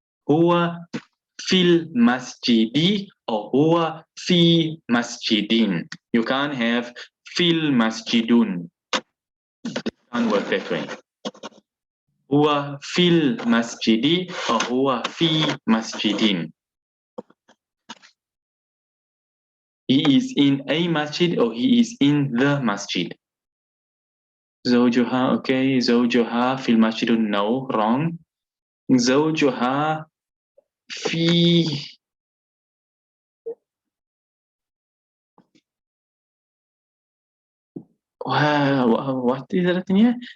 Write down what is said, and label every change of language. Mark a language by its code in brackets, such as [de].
[ar] هو في المسجد or هو في مسجد. [en] You can't have [ar] في المسجدون. [en] Can't work that way. [ar] هو في المسجد or هو في مسجد. [en] He is in a masjid or he is in the masjid. [ar] زوجها. [en] Okay. [ar] زوجها في المسجد. [en] No, wrong. [ar] زوجها في [en] what is that here?